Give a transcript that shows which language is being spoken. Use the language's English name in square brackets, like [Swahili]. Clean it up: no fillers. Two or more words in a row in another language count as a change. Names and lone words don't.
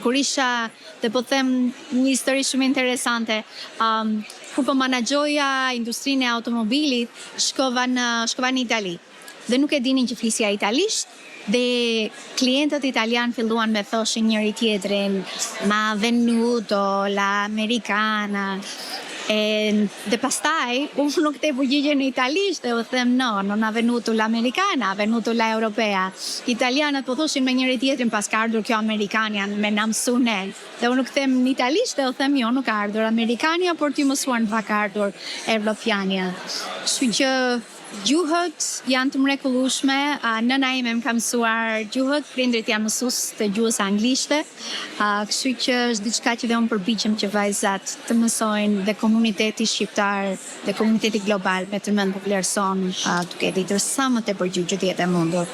[Albanian] Kur isha, dhe po them një histori shumë interesante, kur po menaxhoja industrinë e automobilit, shkova në Itali. Dhe nuk e dinin që flisja italisht, dhe klientët italian filluan me thoshin njëri tjetrin, [Italian] ma venuto, la americana. [Albanian] Dhe pastaj, unë nuk te përgjigje në italisht, dhe u them [Italian] no, non ha venuto la americana, ha venuto la europea. [Albanian] Italianët po thoshin me njëri tjetrin pas ka ardhur kjo amerikania me na mësune. Dhe unë nuk them në italisht, dhe u them jo, nuk ka ardhur amerikania, por ti mësuan pa ka ardhur evropiania. Kështu që gjuhët janë të mrekullueshme, nëna ime më ka mësuar gjuhët, prindrit janë mësues të gjuhës anglishte, kështu që është diçka që dhe unë përpiqem që vajzat të mësojnë dhe komuniteti shqiptar dhe komuniteti global me të mend të vlerëson duke ditur sa më tepër gjuhë që të jetë e mundur.